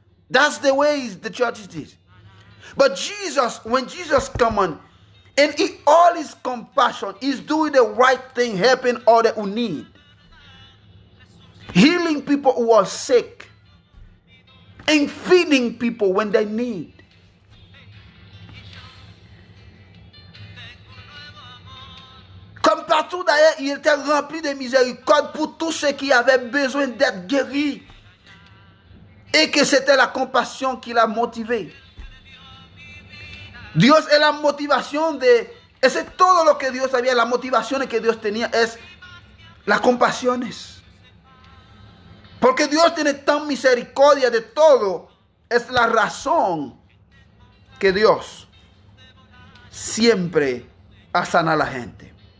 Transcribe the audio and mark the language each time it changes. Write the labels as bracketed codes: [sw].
[en] That's the way the church did. But Jesus, when Jesus come on, and in all his compassion, he's doing the right thing, helping others who need. Healing people who are sick. And feeding people when they need. [fr] Comme partout d'ailleurs, il était rempli de miséricorde pour tous ceux qui avaient besoin d'être guéris. Et que c'était la compassion qui l'a motivé. [es] Dios es la motivación de... Ese es todo lo que Dios sabía. La motivación que Dios tenía es las compasiones. Porque Dios tiene tan misericordia de todo. Es la razón que Dios siempre sana a la gente.